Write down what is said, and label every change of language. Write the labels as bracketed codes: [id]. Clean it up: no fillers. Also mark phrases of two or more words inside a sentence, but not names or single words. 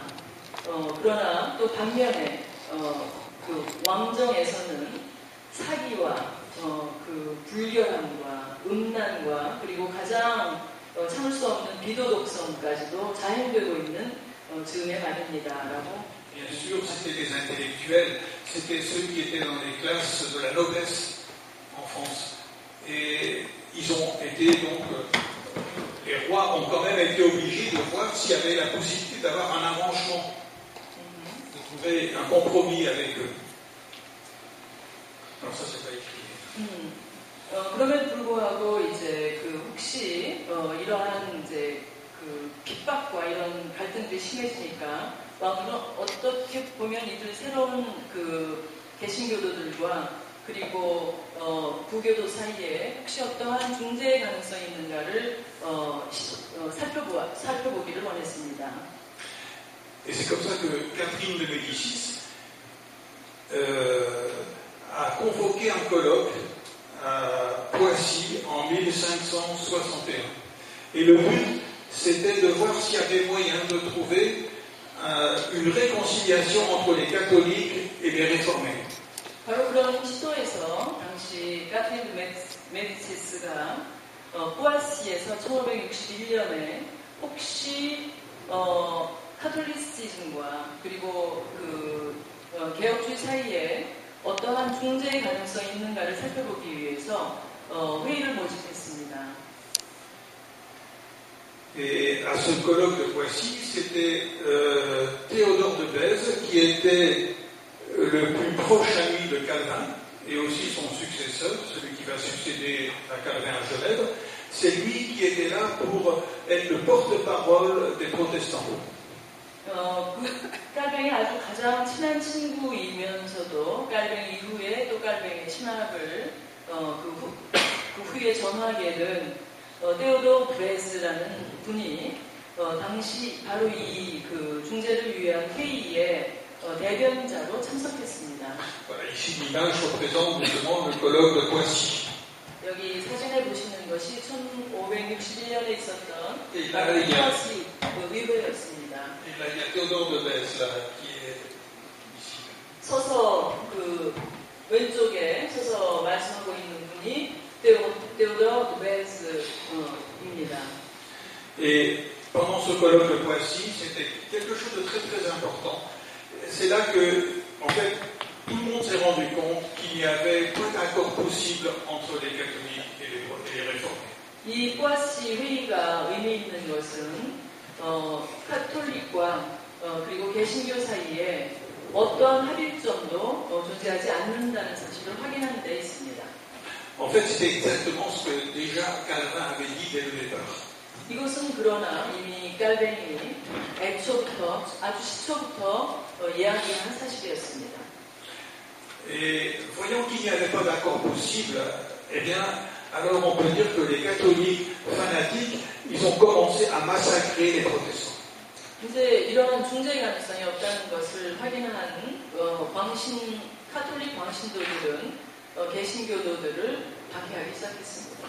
[ko] 그러나 또 반면에 그 왕정에서는 사기와 그 불결함과 음란과 그리고 가장 참을 수 없는 비도덕성까지도 자행되고 있는 즈음의 말입니다라고. [fr] Bien sûr, c'était des intellectuels, c'était ceux qui étaient dans les classes de la noblesse en France. Et ils ont été donc, les rois ont quand même été obligés de voir s'il y avait la possibilité d'avoir un arrangement, de trouver un compromis avec eux. Alors ça, c'est pas écrit. [ko] 그럼에도 불구하고 이제 그 혹시 이러한 이제 그 핍박과 이런 갈등들이 심해지니까 왕들은 어떻게 보면 이들 새로운 그 개신교도들과 그리고 부교도 사이에 혹시 어떠한 중재의 가능성이 있는가를 살펴보기를 원했습니다. [fr] Et c'est comme ça que Catherine de Médicis a convoqué un colloque à Poissy en 1561. Et le but, c'était de voir s'il y avait moyen de trouver une réconciliation entre les catholiques et les réformés. [ko] 바로 그런 시도에서 당시 카트린 메디치스가 포아시에서 1561년에 혹시 카톨리시즘과 그리고 그 개혁주의 사이에 어떠한 중재의 가능성이 있는가를 살펴보기 위해서 회의를 모집했습니다. [fr] Et à ce colloque de Poissy, c'était Théodore de Bèze qui était le plus proche ami de Calvin et aussi son successeur, celui qui va succéder à Calvin à Genève. C'est lui qui était là pour être le porte-parole des protestants. [ko] 깔뱅이 아주 가장 친한 친구이면서도 깔뱅이 이후에 또 깔뱅이 친합을 그 후에 전하게 된 테오도 브레스라는 분이 당시 바로 이 그 중재를 위한 회의에 대변자로 참석했습니다. [fr] Voilà, ici l'image représente justement le colloque de Poissy. [ko] 여기 사진에 보시는 것이 1561년에 있었던 포아시 의회였습니다. [fr] Il y a Théodore de Bèze là, qui est ici. [ko] 서서 그 왼쪽에 서서 말씀하고 있는 분이 Théodore de Bèze입니다. [fr] Et pendant ce colloque de Poissy, c'était quelque chose de très très important. C'est là que, en fait, tout le monde s'est rendu compte qu'il n'y avait pas d'accord possible entre les catholiques et les réformés. [ko] 이 포아시 회의가 의미 있는 것은 카톨릭과 그리고 개신교 사이에 어떠한 합일점도 존재하지 않는다는 사실을 확인하는 데 있습니다. [fr] En fait, c'était exactement ce que déjà [ko] 이것은 그러나 이미 깔뱅이 애초부터 아주 시초부터 이야기한 사실이었습니다. [fr] Et voyant qu'il n'y avait pas d'accord possible, eh bien, alors on peut dire que les catholiques fanatiques, ils ont commencé à massacrer les protestants. [ko] 이제 이러한 중재 가능성이 없다는 것을 확인한 카톨릭 광신도들은 개신교도들을 박해하기 시작했습니다.